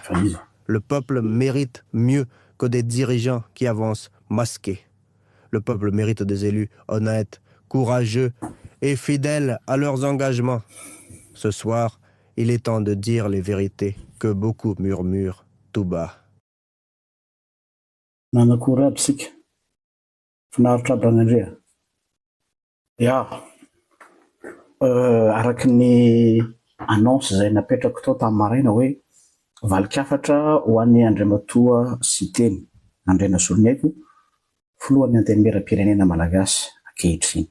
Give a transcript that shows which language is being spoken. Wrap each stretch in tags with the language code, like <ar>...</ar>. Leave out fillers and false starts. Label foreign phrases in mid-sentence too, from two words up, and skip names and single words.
<fr>Le peuple mérite mieux que des dirigeants qui avancent masqués. Le peuple mérite des élus honnêtes, courageux et fidèles à leurs engagements. Ce soir, il est temps de dire les vérités que beaucoup murmurent tout bas.</fr> <mg>Araky ny annonce zay napetrako tao tamin'ny maraina hoe valikafatra ho an'ny Andriamatoa Siteny, Andrena Soloniaiko, filohan'ny antenimieram-pirenena malagasy ankehitriny.</mg>